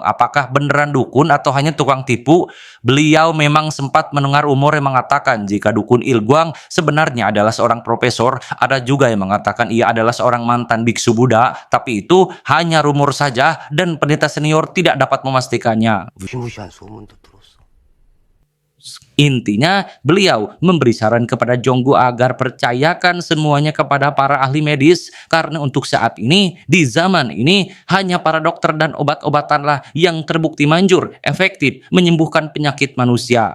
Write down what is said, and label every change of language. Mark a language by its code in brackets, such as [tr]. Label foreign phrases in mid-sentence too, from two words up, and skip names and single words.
[id] Apakah beneran dukun atau hanya tukang tipu? Beliau memang sempat mendengar rumor yang mengatakan jika dukun Ilguang sebenarnya adalah seorang profesor. Ada juga yang mengatakan ia adalah seorang mantan biksu Buddha. Tapi itu hanya rumor saja dan pendeta senior tidak dapat memastikannya. [ko] 무시무시한 소문도 들었어. [id] Intinya, beliau memberi saran kepada Jonggo agar percayakan semuanya kepada para ahli medis karena untuk saat ini, di zaman ini, hanya para dokter dan obat-obatanlah yang terbukti manjur, efektif menyembuhkan penyakit manusia.